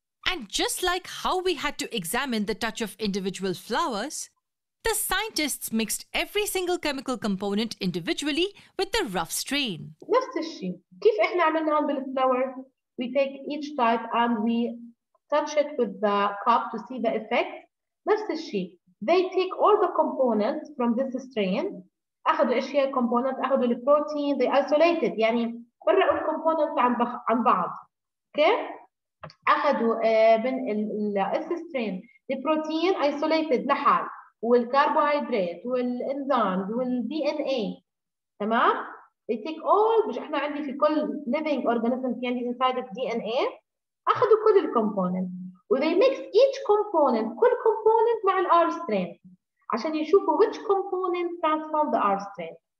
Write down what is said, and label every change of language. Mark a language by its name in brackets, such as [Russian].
[English] And just like how we had to examine the touch of individual flowers, the scientists mixed every single chemical component individually with the rough strain. [Arabic] نفس الشيء. كيف احنا عملنا هون بالفلاور؟ [English] We take each type and we touch it with the cup to see the effect. [Arabic] نفس الشيء. [English] They take all the components from this strain. [Arabic] أخذوا إيش هي components؟ أخذوا البروتين. [English] They isolated [Arabic] يعني فرقوا الكومبوننتس عن بعض. Okay؟ أخذوا من ال strain البروتين isolated لحال والكربوهيدرات والإنزيمز والDNA. تمام؟ [English] They take all [Arabic] مش إحنا عندي في كل [English] living organism [Arabic] في عندي [English] inside of DNA. [Arabic] أخذوا كل الكومبوننت [English] و they mix each component كل component مع ال R strain [Arabic] عشان يشوفوا [English] which component transform the R strain.